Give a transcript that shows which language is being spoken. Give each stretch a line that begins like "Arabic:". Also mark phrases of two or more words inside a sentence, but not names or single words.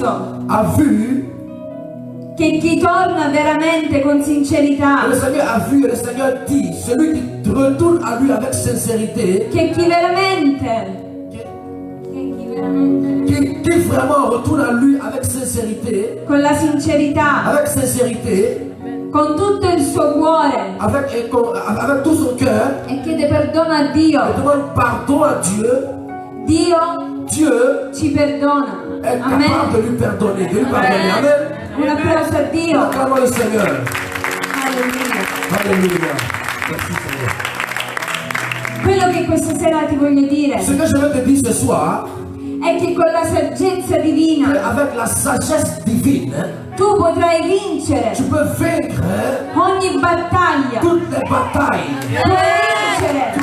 French: a vu,
Italian: che chi torna veramente con sincerità,
French: le Seigneur a vu et le Seigneur dit, celui qui retourne à lui avec sincérité,
Italian: che chi veramente
French: qui vraiment retourne à lui avec sincérité,
Italian: con la sincerità, con tutto il suo cuore
French: avec tout son cœur,
Italian: e chiede perdono a Dio,
French: et demande pardon à Dieu,
Italian: Dio
French: Dieu
Italian: ci perdona.
French: est Amen. capable de lui pardonner, Amen.
Italian: Un applauso a Dio.
French: Acclamons le Seigneur. Alleluia. Alléluia. Merci Seigneur.
Italian: Quello che questa sera ti voglio dire
French: Ce que je veux te dire ce soir,
Italian: è che con la saggezza divina
French: avec la sagesse divine,
Italian: tu potrai vincere
French: tu peux vaincre
Italian: ogni battaglia.
French: toutes les batailles.
Italian: Puoi vincere